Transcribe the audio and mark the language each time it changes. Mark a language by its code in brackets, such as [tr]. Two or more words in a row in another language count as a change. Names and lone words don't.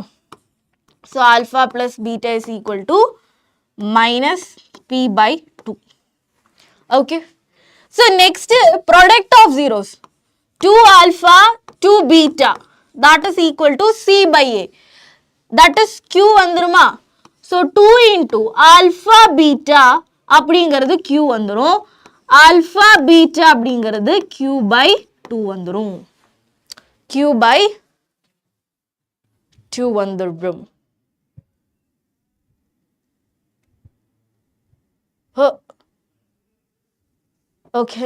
[en] so alpha plus beta is equal to minus P by 2. ஓகே, So next, product of zeros. 2 alpha, 2 beta. That is equal to C by A. That is Q வந்துருமா. So 2 into alpha beta [ta] அப்படிங்கிறது Q வந்துரும். [en] Alpha beta அப்படிங்கிறது Q by 2 வந்துரும். Q by 2 வந்துரும். Okay.